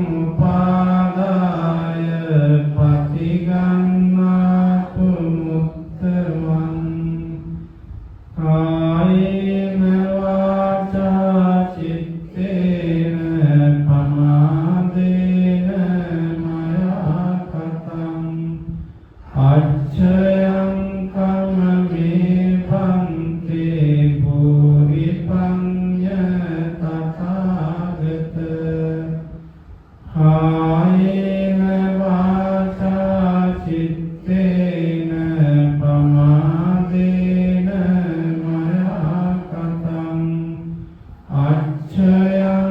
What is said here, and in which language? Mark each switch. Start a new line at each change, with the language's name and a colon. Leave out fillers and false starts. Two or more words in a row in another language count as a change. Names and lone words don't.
Pali: උපාදාය පටිගන්නාතු මුත්තමං කායේන වාචා චිත්තේන පමාදේන මයා කතං අච්ඡයං කම්මේ පන්තේ භූරි පඤ්ඤ තථාගත කායේන වාචා චිත්තේන පමාදේන මයා කතං අච්ඡය